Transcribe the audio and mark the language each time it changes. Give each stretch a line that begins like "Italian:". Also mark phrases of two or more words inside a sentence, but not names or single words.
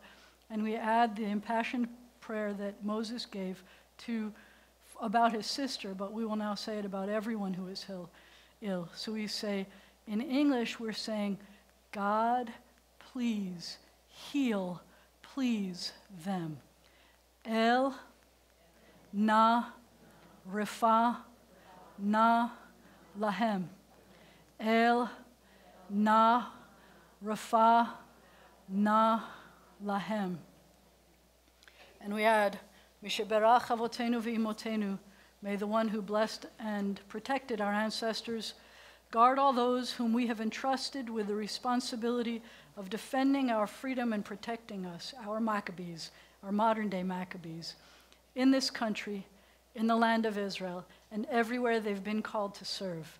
English: And we add the impassioned prayer that Moses gave about his sister, but we will now say it about everyone who is ill. So we say, in English, we're saying, God, please heal, please them.
Hebrew: אל נא רפא נא להם. אל נא רפא נא, lahem.
English: And we add,
Hebrew: מי שברך אבותינו ואמותינו,
English: may the one who blessed and protected our ancestors guard all those whom we have entrusted with the responsibility of defending our freedom and protecting us, our Maccabees, our modern-day Maccabees, in this country, in the land of Israel, and everywhere they've been called to serve.